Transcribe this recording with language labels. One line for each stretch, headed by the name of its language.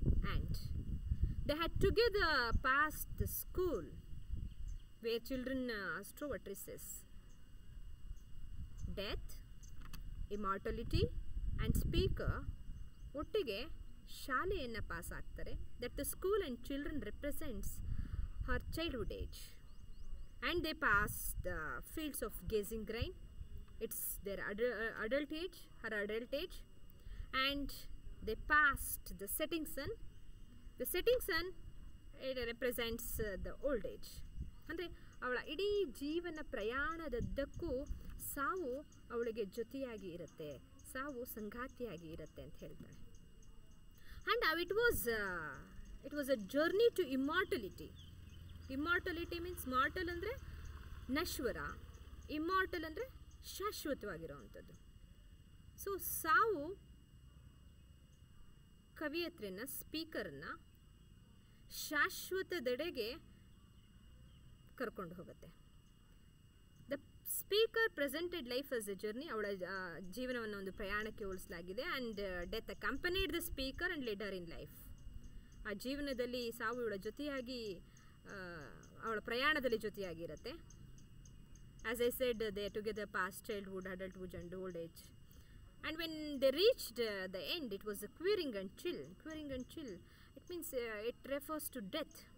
English: And they had together passed the school where children strove at recess.
Kannada: Death, ಇಮಾರ್ಟಲಿಟಿ and speaker ಒಟ್ಟಿಗೆ ಶಾಲೆಯನ್ನು pass ಆಗ್ತಾರೆ.
English: That the school and children represents her childhood age. And they pass the fields of gazing grain. It's their adult age, her adult age, and they passed the setting sun. The setting sun, it represents the old age.
Kannada: ಅಂದರೆ ಅವಳ ಇಡೀ ಜೀವನ ಪ್ರಯಾಣದದ್ದಕ್ಕೂ ಸಾವು ಅವಳಿಗೆ ಜೊತೆಯಾಗಿ ಇರುತ್ತೆ, ಸಾವು ಸಂಗಾತಿಯಾಗಿ ಇರುತ್ತೆ ಅಂತ ಹೇಳ್ತಾಳೆ.
English: And it was a journey to immortality.
Kannada: Immortality means mortal ಅಂದರೆ ನಶ್ವರ, ಇಮ್ಮಾರ್ಟಲ್ ಅಂದರೆ ಶಾಶ್ವತವಾಗಿರುವಂಥದ್ದು. ಸೊ ಸಾವು ಕವಿಯತ್ರಿನ, ಸ್ಪೀಕರನ್ನ ಶಾಶ್ವತದೆಡೆಗೆ ಕರ್ಕೊಂಡು ಹೋಗುತ್ತೆ.
English: The speaker presented life as a journey.
Kannada: ಅವಳ ಜೀವನವನ್ನು ಒಂದು ಪ್ರಯಾಣಕ್ಕೆ ಹೋಲಿಸಲಾಗಿದೆ.
English: And death accompanied the speaker and later in life.
Kannada: ಆ ಜೀವನದಲ್ಲಿ ಸಾವು ಇವಳ ಜೊತೆಯಾಗಿ, ಅವಳ ಪ್ರಯಾಣದಲ್ಲಿ ಜೊತೆಯಾಗಿರುತ್ತೆ.
English: As I said, they are together past childhood, adulthood and old age. And when they reached the end, it was a queering and chill. Queering and chill, it means it refers to death.